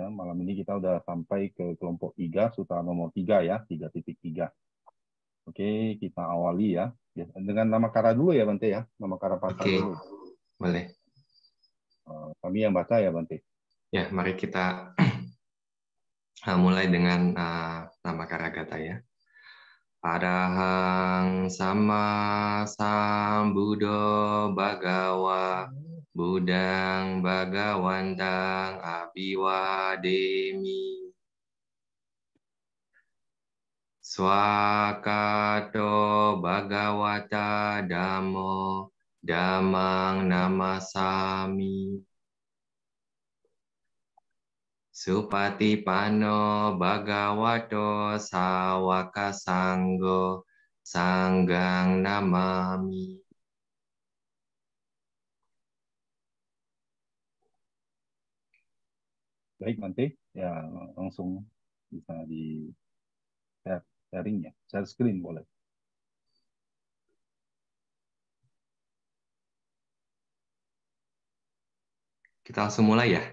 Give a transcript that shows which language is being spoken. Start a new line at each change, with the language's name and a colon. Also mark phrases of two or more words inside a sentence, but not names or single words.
Indonesian: Malam ini kita udah sampai ke kelompok 3, sutra nomor 3 ya, 3.3. Oke, kita awali ya. Ya, dengan nama kara dulu ya, Bante ya. Nama kara pata Oke, dulu. boleh. Kami yang baca ya, Bante. Ya, mari kita mulai dengan nama Karagata ya.
Pali: Arahang sama sambuddho bhagawa Budang Bhagawantang Abiwademi Swakato Bhagawata Dhammo Dhammang Namasami Supatipanno Bhagavato Sawaka Sanggo Sanggang Namami.
Indonesian: Baik, Bante. Ya, langsung bisa di sharing ya.
English: Share screen
Indonesian: boleh. Kita langsung mulai ya?